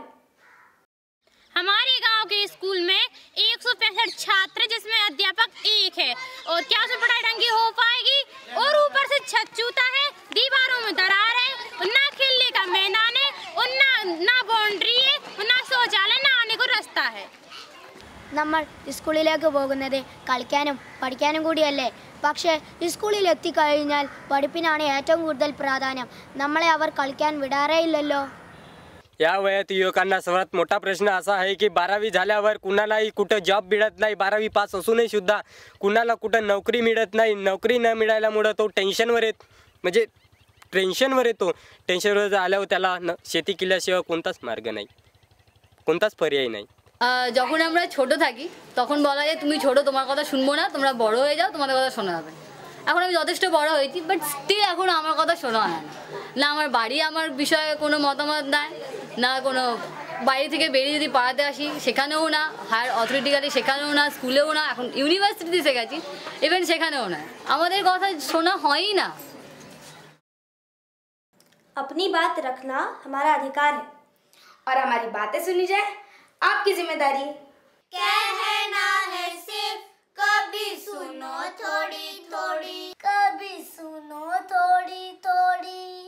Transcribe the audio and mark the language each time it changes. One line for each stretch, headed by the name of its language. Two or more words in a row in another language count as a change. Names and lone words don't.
Hindi: हमारे गांव के स्कूल में 165 छात्र, जिसमें अध्यापक एक है, और क्या उसमें पढ़ाई ढंग की हो पाएगी? और ऊपर से छत चूता है, दीवारों में दरार है, ना खेलने का मैदान है, और ना बाउंड्री है, ना शौचालय, ना आने को रास्ता है।
Malayalam: നമ്മൾ സ്കൂളിലേക്ക് പോകുന്നത് കളിക്കാനും പഠിക്കാനും കൂടിയല്ലേ. പക്ഷേ സ്കൂളിൽ എത്തിക്കഴിഞ്ഞാൽ പഠിപ്പിനാണ് ഏറ്റവും കൂടുതൽ പ്രാധാന്യം. നമ്മളെ അവർ കളിക്കാൻ വിടാറേ ഇല്ലല്ലോ.
Marathi: या वयात युवकांना सर्वात मोठा प्रश्न असा आहे की 12वी झाल्यावर कुणालाही कुठं जॉब मिळत नाही. 12वी पास असूनही सुद्धा कुणाला कुठं नोकरी मिळत नाही. नोकरी न मिळाल्यामुळं तो टेन्शनवर येतो. टेन्शनवर आल्यावर त्याला शेती केल्याशिवाय कोणताच मार्ग नाही, कोणताच पर्याय नाही.
Bangla: যখন আমরা ছোট থাকি তখন বলা যায় তুমি ছোট, তোমার কথা শুনবো না, তোমরা বড় হয়ে যাও, তোমাদের কথা শোনা যাবে। এখন আমি যথেষ্ট বড় হয়েছি,
English: but still
Bangla: এখন আমার কথা শোনা হয় না। আমার বাড়ি আমার বিষয়ে কোনো মতামত নাই, না কোনো বাইরে থেকে বেরিয়ে যদি পাড়াতে আসি সেখানেও না,
English: higher authoritically
Bangla: সেখানেও না, স্কুলেও না, এখন ইউনিভার্সিটিতে শিখেছি ইভেন সেখানেও না, আমাদের কথা শোনা হয়ই না।
Hindi: अपनी बात रखना हमारा अधिकार है और हमारी बातें सुनी जाए आपकी जिम्मेदारी। कहना है सिर्फ कभी सुनो थोड़ी थोड़ी, कभी सुनो थोड़ी थोड़ी।